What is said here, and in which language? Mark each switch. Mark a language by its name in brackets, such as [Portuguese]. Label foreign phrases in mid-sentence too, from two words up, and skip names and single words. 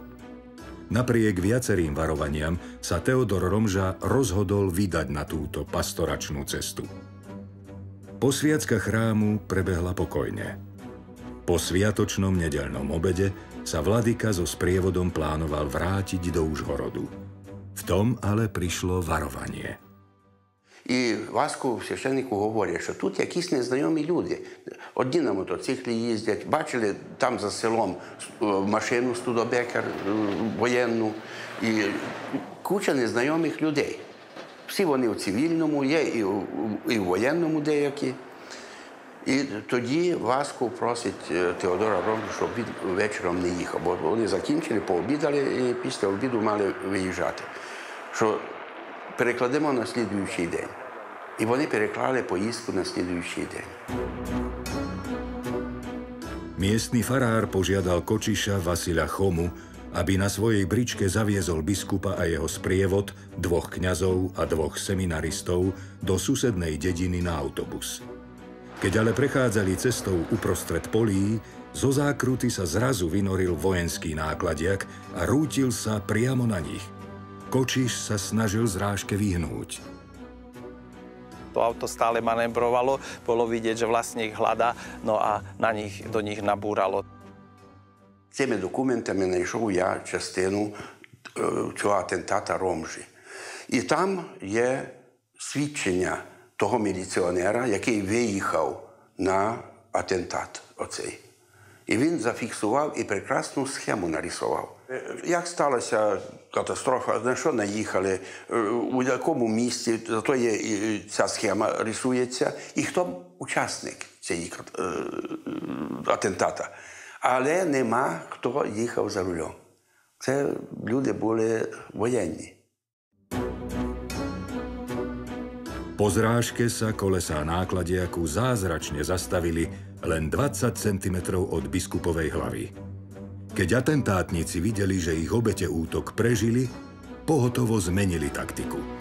[Slovak] Napriek viacerým varovaniam sa Teodor Romža rozhodol vydať na túto pastoračnú cestu. Posviacka chrámu prebehla pokojne. Po sviatočnom nedeľnom obede sa vladyka so sprievodom plánoval vrátiť do Užhorodu. V tom ale prišlo varovanie. [Ukrainian] І Васку священнику говорять, що тут якісь незнайомі люди. Одні на мотоциклі їздять, бачили там за селом машину Студобекер воєнну і куча незнайомих людей. Всі вони в цивільному є, і в воєнному деякі. І тоді Васку просить Теодора Ромжу, щоб він вечором не їхав, бо вони закінчили, пообідали і після обіду мали виїжджати. Що перекладемо на слідуючий день. І вони переклали поїздку на слідуючий день. [Slovak] Miestny farár požiadal kočiša Vasila Chomu, aby na svojej bričke zaviezol biskupa a jeho sprievod, 2 kňazov a 2 seminaristov do susednej dediny na autobus. Keď ale prechádzali cestou uprostred polí, zo zákruty sa zrazu vynoril vojenský nákladiak a rútil sa priamo na nich. Kočiš sa snažil zrážke vyhnúť. To auto stále manevrovalo, bolo vidieť, že vlastne ich hľadá, no a do nich nabúralo. [Ukrainian] Цими документами знайшов я частину цього атентата Ромжі. І там є свідчення того міліціонера, який виїхав на атентат оцей. І він зафіксував і прекрасну схему нарисував. Як сталася катастрофа, на що наїхали, у якому місці, зато є ця схема рисується, і хто учасник цієї атентата. Але нема, хто їхав за рулем. Це люди були воєнні. [Slovak] Po zrážke sa kolesá nákladiaku zázračne zastavili len 20 cm od biskupovej hlavy. Keď atentátnici videli, že ich obete útok prežili, pohotovo zmenili taktiku.